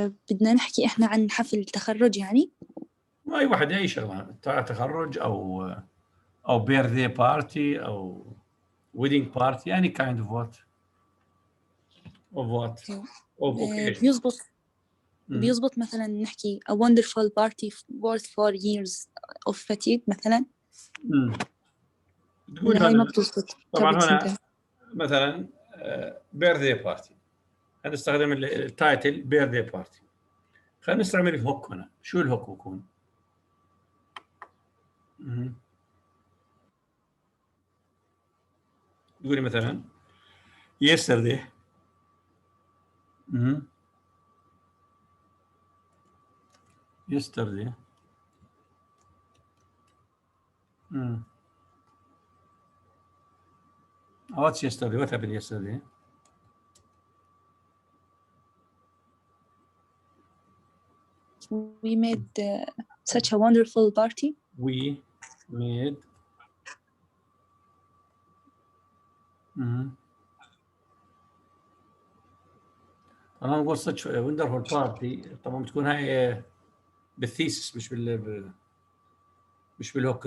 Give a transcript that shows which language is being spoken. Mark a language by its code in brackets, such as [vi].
[ar] بدنا نحكي إحنا عن حفل التخرج يعني. أي واحد، أي شغلة، تخرج أو [en] birthday party [ar] أو [en] wedding party، any kind of what of occasion. [ar] بيزبط مثلا نحكي [en] a wonderful party worth 4 years of fatigue [ar] مثلا. تقول هاي ما هنا بتزبط طبعا هنا مثلا birthday party، هنستخدم التايتل birthday party. خلينا نستعمل الهوك هنا. شو الهوك يكون؟ تقولي مثلا [en] yesterday. yesterday. What's yesterday? What happened yesterday? We made such a wonderful party. We made [ar] طبعا نقول [en] such a wonderful party. [ar] طبعا بتكون هاي بالثيسس، مش بالهوك.